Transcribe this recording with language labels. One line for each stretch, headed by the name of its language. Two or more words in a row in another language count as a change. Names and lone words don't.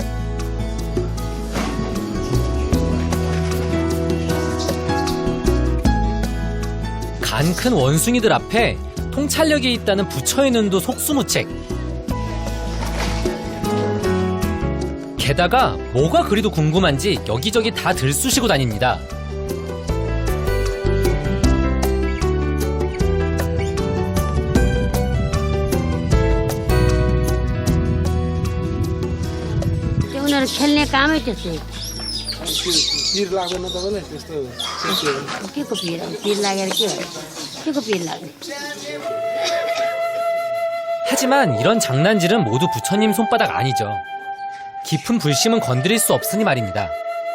Korean: 간 큰 원숭이들 앞에 통찰력이 있다는 부처의 눈도 속수무책. 게다가 뭐가 그리도 궁금한지 여기저기 다 들쑤시고 다닙니다.
Nepali: उनीहरू खेल्ने कामै त्यस्तै पिर लाग्दैन तपाईँलाई त्यस्तो के को पिर पिर लागेर के को पिर लाग्ने
Korean: 하지만 이런 장난질은 모두 부처님 손바닥 아니죠. 깊은 불심은 건드릴 수 없으니 말입니다.